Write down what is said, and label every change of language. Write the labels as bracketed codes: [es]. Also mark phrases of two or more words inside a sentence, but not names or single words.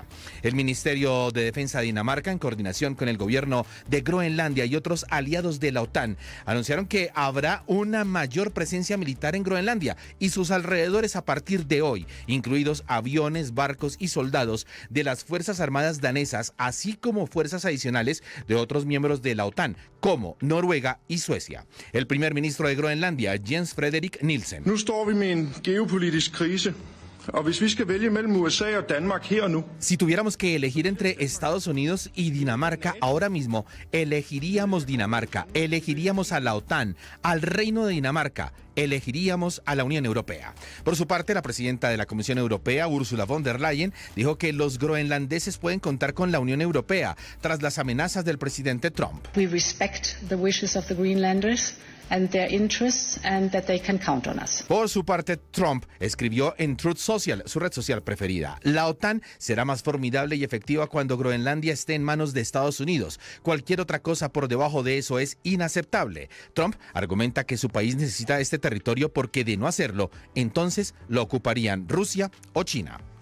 [es] El Ministerio de Defensa de Dinamarca, en coordinación con el gobierno de Groenlandia y otros aliados de la OTAN, anunciaron que habrá una mayor presencia militar en Groenlandia y sus alrededores a partir de hoy, incluidos aviones, barcos y soldados de las Fuerzas Armadas danesas, así como fuerzas adicionales de otros miembros de la OTAN, como Noruega y Suecia. El primer ministro de Groenlandia, Jens Frederik Nielsen. [da] Nu står vi med en geopolitisk krise. [es] Si tuviéramos que elegir entre Estados Unidos y Dinamarca ahora mismo, elegiríamos Dinamarca, elegiríamos a la OTAN, al Reino de Dinamarca, elegiríamos a la Unión Europea. Por su parte, la presidenta de la Comisión Europea, Ursula von der Leyen, dijo que los groenlandeses pueden contar con la Unión Europea tras las amenazas del presidente Trump. [en] We respect the wishes of the Greenlanders. and their interests and that they can count on us. [es] Por su parte, Trump escribió en Truth Social, su red social preferida: la OTAN será más formidable y efectiva cuando Groenlandia esté en manos de Estados Unidos. Cualquier otra cosa por debajo de eso es inaceptable. Trump argumenta que su país necesita este territorio porque de no hacerlo, entonces lo ocuparían Rusia o China.